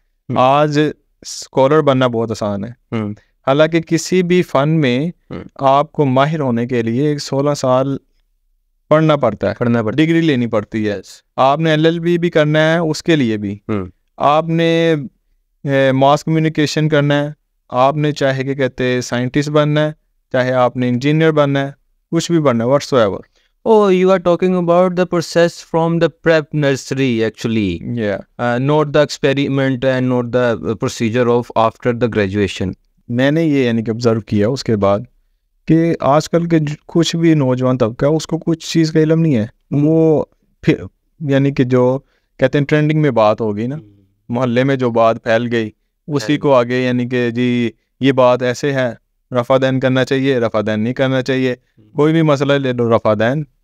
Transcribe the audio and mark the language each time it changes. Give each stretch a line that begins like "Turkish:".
Urdu: آج اسکالر بننا بہت آسان ہے, حالانکہ کسی بھی فن میں آپ کو ماہر ہونے کے لیے 16 سال پڑھنا پڑتا ہے, ڈگری لینی پڑتی ہے. آپ نے LLB بھی کرنا ہے, اس کے لیے بھی آپ نے ماس کمیونیکیشن کرنا ہے, آپ نے چاہے کہ کہتے ہیں سائنٹسٹ بننا ہے, چاہے آپ نے انجینئر بننا ہے, کچھ بھی بننا ہے, what's ever.
English: Oh, you are talking about the process from the prep nursery actually. Yeah. Not the experiment and not the procedure of after the graduation.
Urdu: میں نے یہ یعنی کہ آبزرو کیا اس کے بعد کہ آج کل کے کچھ بھی نوجوان طبقہ اس کو کچھ چیز کا علم نہیں ہے. وہ پھر یعنی کہ جو کہتے ہیں ٹرینڈنگ میں بات ہوگی نا, محلے میں جو بات پھیل گئی اسی کو آگے یعنی کہ جی یہ بات ایسے ہے, رفع دین کرنا چاہیے, رفع دین نہیں کرنا چاہیے, کوئی بھی مسئلہ لے لو رفع دین.